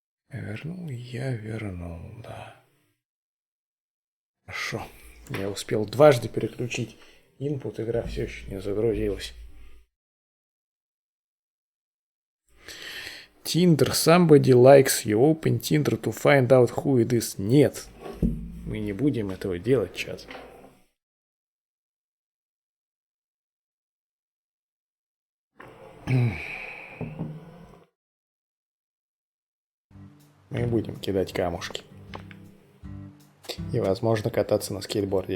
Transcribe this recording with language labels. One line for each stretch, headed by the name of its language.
Russian: Я вернул, да. Хорошо. Я успел дважды переключить input, игра все еще не загрузилась.
English: Tinder, somebody likes you, open Tinder to find out who it is.
Russian: Нет, мы не будем этого делать, чат. Мы будем кидать камушки. И, возможно, кататься на скейтборде.